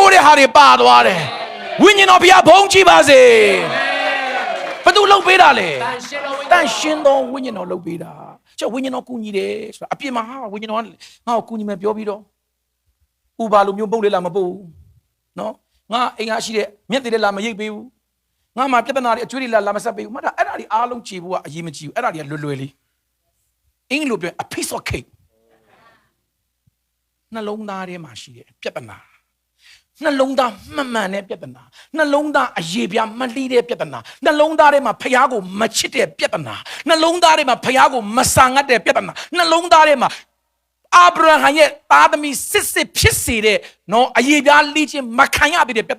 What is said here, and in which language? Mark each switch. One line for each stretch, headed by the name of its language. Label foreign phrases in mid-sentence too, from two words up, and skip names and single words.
Burmese: တဲ့ဟာတွေပါသွားတယ်ဝိညာဉ်တော်ဖခင်ဘုန်းကြီးပါစေဘယ်သူလှုပ်ပေးတာလဲတန်ရှင်းသောဝိညာဉ်တော်လှုပ်ပေးတာကျဝိညာဉ်တော်ကူညီတယ်ဆိုတာအပြင်မှာဟာဝိညာဉ်တော်ငါ့ကိုကူညီမယ်ပြောပြီးတော့ဥပါလိုမျိုးပုတ်လေးလာမပုတ်ဘူးနော်ငါအိမ်ကရှိတဲ့မျက်သေးလေးလာမရိပ်ပေးဘူးငါမှာပြဿနာတွေအကျွေးတွေလာမဆက်ပေးဘူးမှတ်တာအဲ့ဒါတွေအားလုံးကြည်ဖို့ကအရေးမကြီးဘူးအဲ့ဒါတွေကလွယ်လွယ်လေးအင်္ဂလိပ်ပြော
English: a piece of cake
Burmese: နှလုံးသားထဲမှာရှိတဲ့ပြဿနာနှလုံးသားမှန်မှန်တဲ့ပြဿနာနှလုံးသားအယေပြားမလှီးတဲ့ပြဿနာနှလုံးသားထဲမှာဖခင်ကိုမချစ်တဲ့ပြဿနာနှလုံး သားထဲမှာဖခင်ကိုမဆာငတ်တဲ့ပြဿနာနှလုံးသားထဲမှာအာဗြဟံရဲ့သားသမီးစစ်ဖြစ်စေတဲ့နော်အယေပြားလှီးခြင်းမခံရသေးတဲ့ပြဿ